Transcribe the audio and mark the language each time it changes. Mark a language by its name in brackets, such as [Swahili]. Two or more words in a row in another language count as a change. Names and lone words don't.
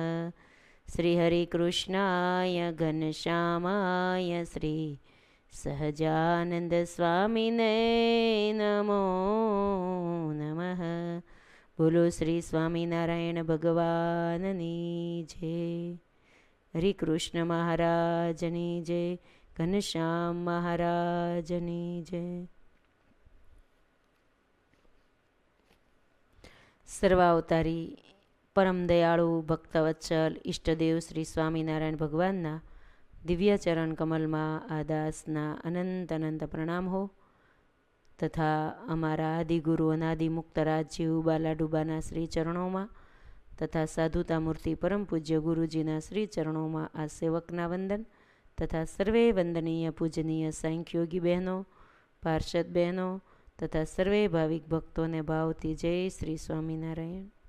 [Sanskrit] श्री हरिकृष्णाय घनश्यामाय श्री सहजानंद स्वामिने नमो नमः। [Gujarati] બોલો શ્રી સ્વામિનારાયણ ભગવાનની જય। હરિકૃષ્ણ મહારાજની જય। ઘનશ્યામ મહારાજની જય। સર્વાવતારી પરમ દયાળુ ભક્તવત્સલ ઈષ્ટદેવ શ્રી સ્વામિનારાયણ ભગવાનના દિવ્ય ચરણ કમલમાં આ દાસના અનંત અનંત પ્રણામ હો તથા અમારા આદિગુરુ અનાદિ મુક્તરાજજીવ બાલાડુબાના શ્રી ચરણોમાં તથા સાધુતા મૂર્તિ પરમ પૂજ્ય ગુરુજીના શ્રી ચરણોમાં આ સેવકના વંદન તથા સર્વે વંદનીય પૂજનીય સાંખ્યોગી બહેનો પાર્ષદ બહેનો તથા સર્વે ભાવિક ભક્તોને ભાવથી જય શ્રી સ્વામિનારાયણ।